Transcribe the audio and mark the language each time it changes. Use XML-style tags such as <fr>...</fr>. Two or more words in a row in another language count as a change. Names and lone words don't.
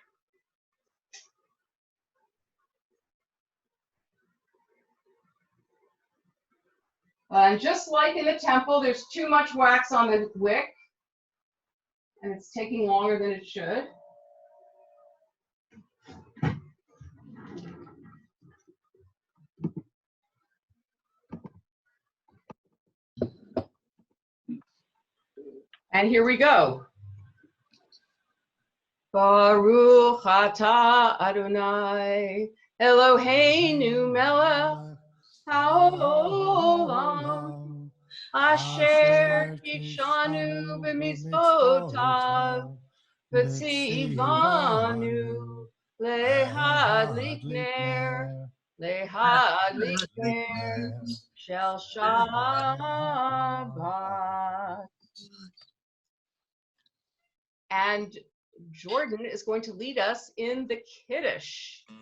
<en>And just like in the temple, there's too much wax on the wick, and it's taking longer than it should. And here we go.</en> <he>ברוך אתה אדוני אלוהינו מלך העולם אשר קדשנו במצוותיו וציוונו להדליק נר של שבת.</he> <en>And Jordan is going to lead us in the Kiddush.</en>